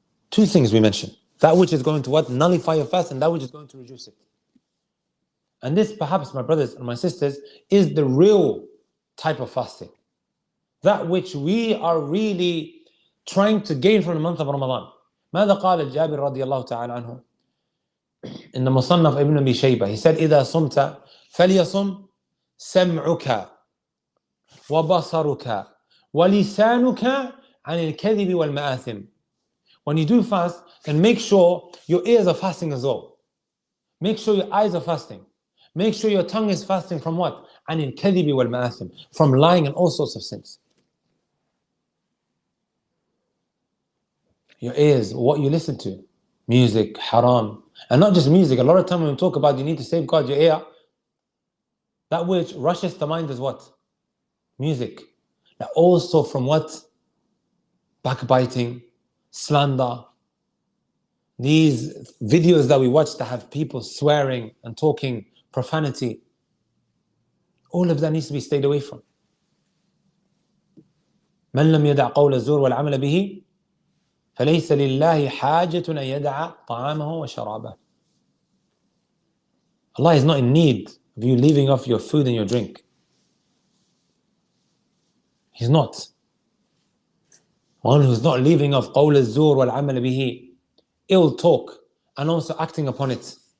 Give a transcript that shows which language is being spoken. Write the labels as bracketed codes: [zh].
[en] Two things we mentioned. That which is going to what? Nullify your fast, and that which is going to reduce it. And this, perhaps, my brothers and my sisters, is the real type of fasting. That which we are really trying to gain from the month of Ramadan. [ar] ماذا قال جابر رضي الله تعالى عنه in the Musannaf ibn Abi Shaybah? [en] He said, [ar] إذا صمت فليصم سمعك وبصرك ولسانك عن الكذب والمآثم. [en] When you do fast, then make sure your ears are fasting as well. Make sure your eyes are fasting. Make sure your tongue is fasting from what? [ar] عن الكذب والمآثم. [en] From lying and all sorts of sins. Your ears, what you listen to. Music, haram. And not just music. A lot of time when we talk about you need to safeguard your ear, that which rushes the mind is what? Music. Now also from what? Backbiting, slander. These videos that we watch that have people swearing and talking profanity. All of that needs to be stayed away from. [ar] من لم يدع قول الزور والعمل به فليس لله حاجة أن يدع طعامه وشرابه. [en] Allah is not in need of you leaving off your food and your drink. He's not. One who's not leaving off [ar] قول الزور والعمل به, [en] ill talk, and also acting upon it.